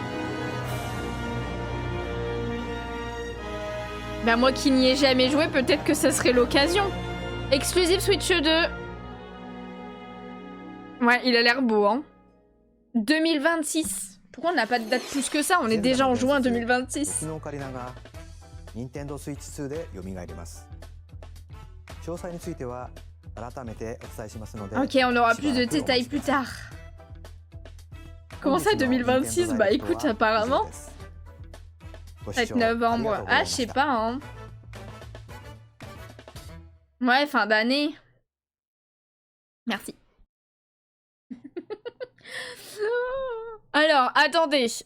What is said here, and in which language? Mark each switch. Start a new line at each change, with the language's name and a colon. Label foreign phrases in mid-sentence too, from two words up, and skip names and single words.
French: Bah moi qui n'y ai jamais joué, peut-être que ça serait l'occasion. Exclusive Switch 2. Ouais, il a l'air beau, hein. 2026. Pourquoi on n'a pas de date plus que ça? On est déjà en juin 2026.
Japanese: 昨日オカリナが任天堂スイッチ2で蘇ります。詳細については改めてお伝えしますので。
French: Ok, on aura plus de détails plus tard. Comment ça 2026? Bah écoute, apparemment. Peut-être novembre. Ah, je sais pas, hein. Ouais, fin d'année. Merci. Alors, attendez.